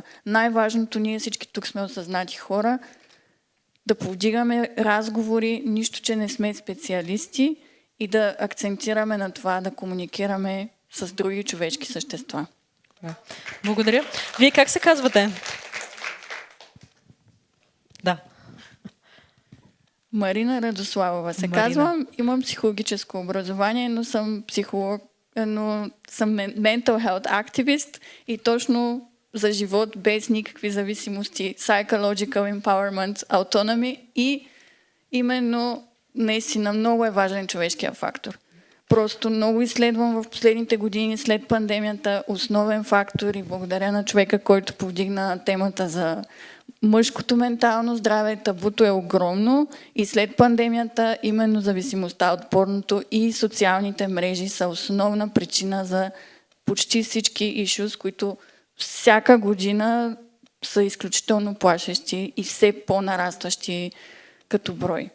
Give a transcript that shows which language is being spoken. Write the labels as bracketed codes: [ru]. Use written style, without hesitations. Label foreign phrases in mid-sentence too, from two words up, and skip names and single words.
[bg] Най-важното, ние всички тук сме осъзнати хора, да повдигаме разговори, нищо, че не сме специалисти и да акцентираме на това, да комуникираме с други човешки същества. Благодаря. Вие как се казвате? Да. Марина Радославова се казвам. Имам психологическо образование, но съм психолог, но съм [en] mental health [bg] активист и точно за живот без никакви зависимости, [en] psychological empowerment, autonomy [bg] и именно наистина много е важен човешкия фактор. Просто много изследвам в последните години след пандемията основен фактор и благодаря на човека, който повдигна темата за мъжкото ментално здраве. Табуто е огромно и след пандемията именно зависимостта от порното и социалните мрежи са основна причина за почти всички issues, които всяка година са изключително плашещи и все по-нарастващи като брой.